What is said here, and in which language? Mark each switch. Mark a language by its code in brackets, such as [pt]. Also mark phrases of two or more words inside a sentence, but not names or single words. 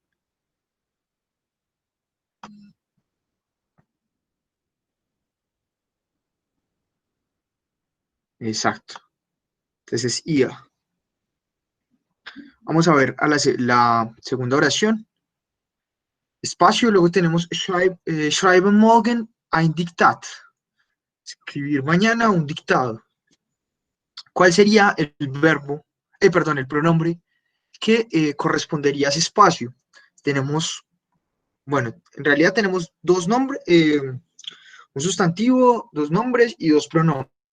[es] Exacto. Entonces es ia. Vamos a ver a la segunda oración. Espacio, luego tenemos [de] schreiben morgen ein Diktat. [es] Escribir mañana un dictado. ¿Cuál sería el verbo, perdón, el pronombre que correspondería a ese espacio? Tenemos, bueno, en realidad tenemos dos nombres, un sustantivo, dos nombres y dos pronombres.